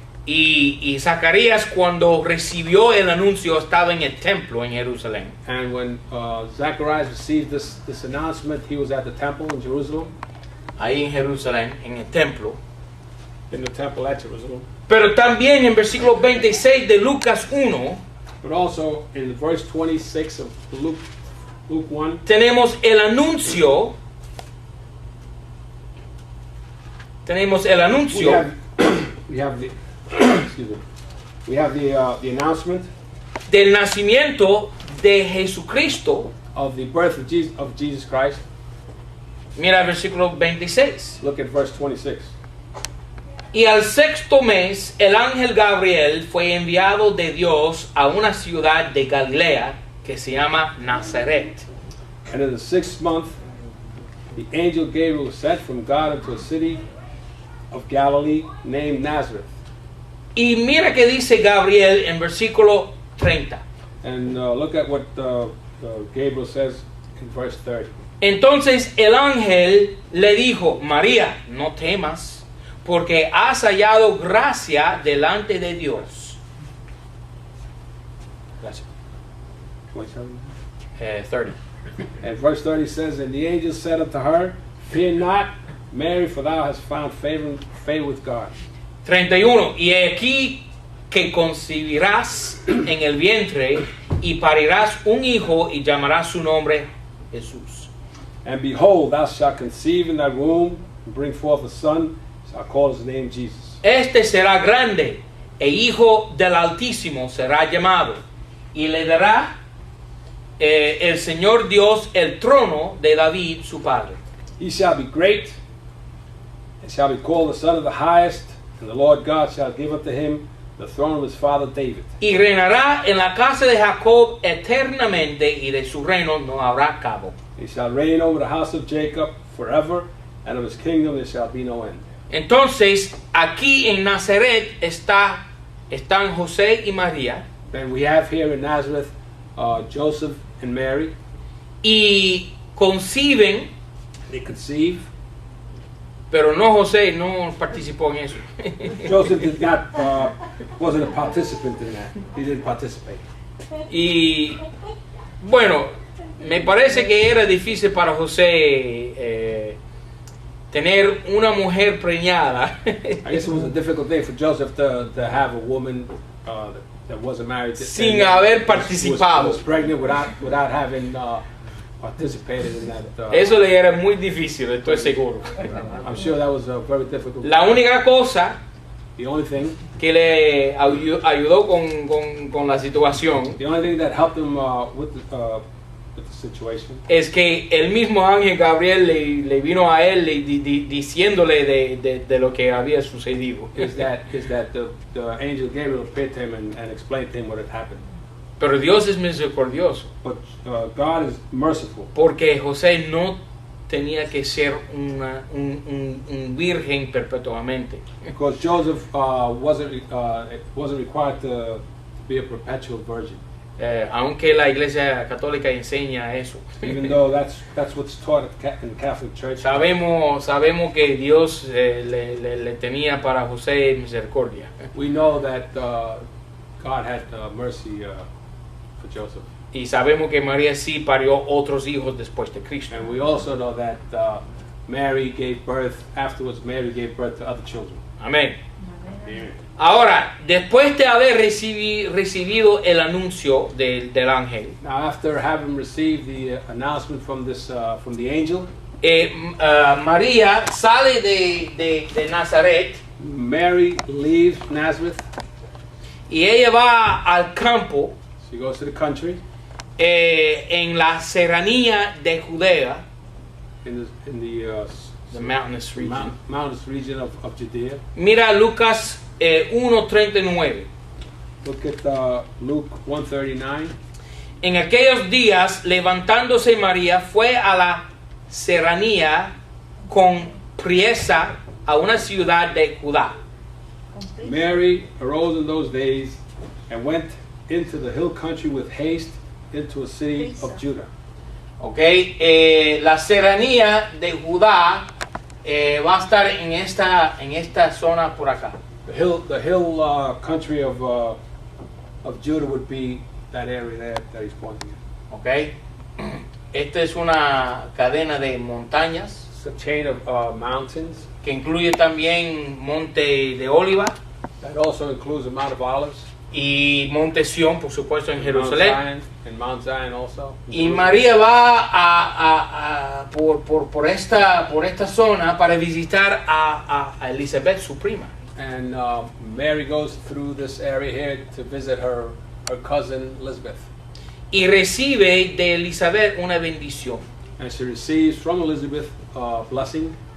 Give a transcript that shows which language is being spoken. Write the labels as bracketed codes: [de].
[es] Y Zacarías, cuando recibió el anuncio, estaba en el templo en Jerusalén. [en] and when Zacharias received this announcement, he was at the temple in Jerusalem, [es] Ahí en Jerusalén, en el templo. [en] in the temple at Jerusalem. [es] Pero también en versículo 26 de Lucas 1, [en] But also in verse 26 of Luke 1, [es] tenemos el anuncio. Tenemos el anuncio [en] we have the excuse me. We have the announcement [es] del nacimiento de Jesucristo. [en] of the birth of Jesus Christ. [es] Mira el versículo 26. [en] Look at verse 26. [es] Y al sexto mes, el ángel Gabriel fue enviado de Dios a una ciudad de Galilea que se llama Nazaret. [en] And in the 6th month, the angel Gabriel was sent from God into a city of Galilee named Nazareth. [es] Y mira que dice Gabriel en versículo 30. [en] And look at what Gabriel says in verse 30. [es] Entonces el ángel le dijo, María, no temas, porque has hallado gracia delante de Dios. Gracias. 30. [en] And verse 30 says, and the angel said unto her, fear not, Mary, for thou hast found favor with God. 31. [es] Y aquí que concebirás en el vientre y parirás un hijo y llamarás su nombre Jesús. [en] And behold, thou shalt conceive in thy womb, and bring forth a son, shall call his name Jesus. [es] Este será grande, e hijo del Altísimo será llamado, y le dará el Señor Dios el trono de David su padre. [en] He shall be great, and shall be called the Son of the Highest, and the Lord God shall give unto him the throne of his father David. [es] Y reinará en la casa de Jacob eternamente, y de su reino no habrá cabo. [en] He shall reign over the house of Jacob forever, and of his kingdom there shall be no end. [es] Entonces, aquí en Nazaret están José y María, [en] Then we have here in Nazareth Joseph and Mary. [es] y conciben, [en] They conceive. [es] pero no José, no participó en eso. [en] Joseph did not, wasn't a participant in that. He didn't participate. [es] Y bueno, me parece que era difícil para José tener una mujer preñada [en] I guess it was a difficult thing for Joseph to have a woman that wasn't married [es] sin haber participado. [en] was pregnant without having participated in that. [es] Eso le era muy difícil, estoy seguro. [en] I'm sure that was very difficult. [es] La única cosa [en] The only thing [es] que le ayudó con la situación [en] that helped him with the situation [es] es que el mismo ángel Gabriel le vino a él diciéndole de lo que había sucedido. [en] is that the angel Gabriel appeared to him and explained to him what had happened. [es] Pero Dios es misericordioso, [en] But God is merciful, [es] porque José no tenía que ser un virgen perpetuamente. [en] because Joseph wasn't required to be a perpetual virgin, [es] Aunque la Iglesia Católica enseña eso. [en] even though that's what's taught in the Catholic Church. [es] Sabemos que Dios le tenía para José misericordia. [en] We know that God had mercy for Joseph, [es] Y sabemos que María sí parió otros hijos después de Cristo. [en] and we also know that Mary gave birth to other children. [es] Amén. [en] Amen. [es] Ahora, después de haber recibido el anuncio del ángel, [en] Now, after having received the announcement from the angel, [es] María sale de Nazaret [en] Mary leaves Nazareth. [es] y ella va al campo [en] She goes to the country [es] en la serranía de Judea, [en] in the mountainous region. mountainous region of Judea. [es] Mira Lucas 1:39. [en] Look at Luke 1:39. [es] En aquellos días, levantándose María, fue a la serranía con priesa a una ciudad de Judá. [en] Mary arose in those days and went into the hill country with haste into a city of Judah. [es] Okay, la serranía de Judá va a estar en esta zona por acá. [en] The hill country of Judah would be that area there that he's pointing at. [es] Okay, esta es una cadena de montañas [en] It's a chain of mountains [es] que incluye también Monte de Oliva, [en] that also includes the Mount of Olives, [es] y Monte Sión, por supuesto, en [en] Mount [es] Jerusalén. [en] Zion, and Mount Zion also. [es] Y María va por esta zona para visitar a Elizabeth, su prima. [en] And Mary goes through this area here to visit her cousin Elizabeth. [es] Y recibe de Elizabeth una bendición. [en] And she receives from Elizabeth blessing.